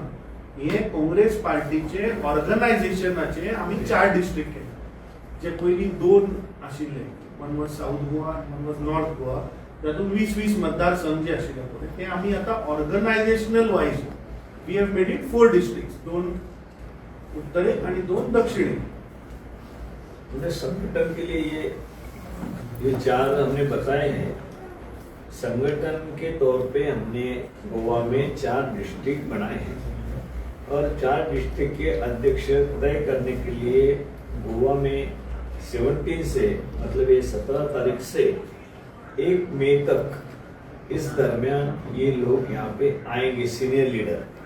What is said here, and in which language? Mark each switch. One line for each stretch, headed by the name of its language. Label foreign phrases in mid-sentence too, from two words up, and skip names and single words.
Konkani: हे काँग्रेस पार्टीचे ऑर्गनायझेशनाचे आमी 4 डिस्ट्रिक्ट केले, जे पयलीं 2 आशिल्ले.
English: One was South Goa, one was North Goa.
Konkani: तातूंत 20-20 मतदारसंघ जे आशिल्ले पळय ते आमी आतां
English: organisational wise we have made it 4 districts,
Konkani: 2 उत्तरेक आणि 2 दक्षिणेक.
Hindi: उन्हें संगठन के लिए ये 4 हमने बताए हैं. संगठन के तौर पे हमने गोवा में 4 डिस्ट्रिक्ट बनाए हैं और 4 डिस्ट्रिक्ट के अध्यक्ष तय करने के लिए गोवा में 17 से मतलब ये 17 तारीख से 1 मई तक इस दरमियान ये लोग यहाँ पे आएंगे
English: senior leader.